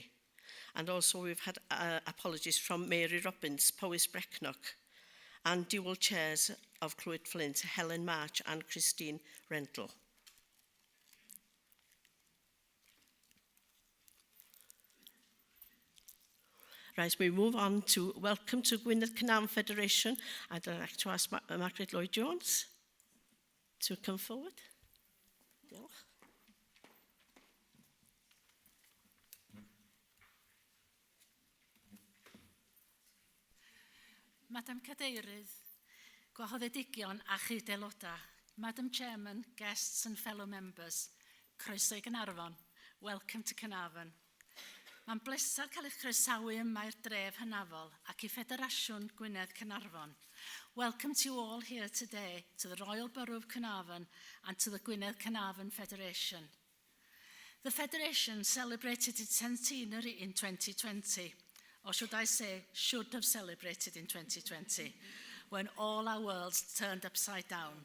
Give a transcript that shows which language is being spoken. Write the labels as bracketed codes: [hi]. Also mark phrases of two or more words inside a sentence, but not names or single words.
[en] And also we've had apologies from Mary Robbins, Powys Brecknock, and dual chairs of Clwyd Flint, Helen March and Christine Rental. Right, we move on to welcome to Gwynedd Cynarfon Federation. I'd like to ask Margaret Lloyd-Jones to come forward. Diolch. [cy] Madam Cadeirydd, gwahoddedigion a chyd aelodau, [en] Madam Chairman, guests and fellow members, [cy] croeso I Gaernarfon, [en] welcome to Caernarfon. [cy] Mae'n bleser cael eich croesawu yma'r dref hynafol ac I Federasiwn Gwynedd Caernarfon. [en] Welcome to you all here today to the Royal Borough of Caernarfon and to the Gwynedd Caernarfon Federation. The Federation celebrated its centenary in 2020, or should I say, should have celebrated in 2020, when all our worlds turned upside down.